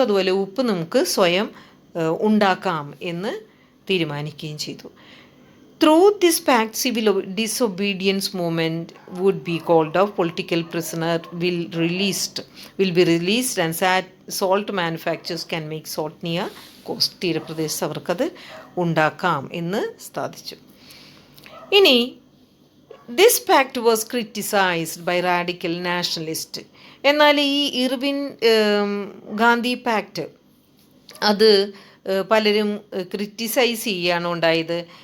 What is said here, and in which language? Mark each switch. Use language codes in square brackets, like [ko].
[ml] അതുപോലെ ഉപ്പ് നമുക്ക് സ്വയം ഉണ്ടാക്കാം എന്ന് തീരുമാനിക്കുകയും ചെയ്തു. [en] Through this pact, civil disobedience movement would be called off, political prisoner will be released and salt manufacturers can make salt near coast. [ml] തീരപ്രദേശത്ത് അവർക്കത് ഉണ്ടാക്കാം എന്ന് സ്ഥാപിച്ചു. ഇനി [en] This pact was criticised by radical nationalist. [ml] എന്നാൽ ഈ ഇർവിൻ ഗാന്ധി പാക്ട് അത് പലരും criticise ചെയ്യുകയാണ് ഉണ്ടായത്.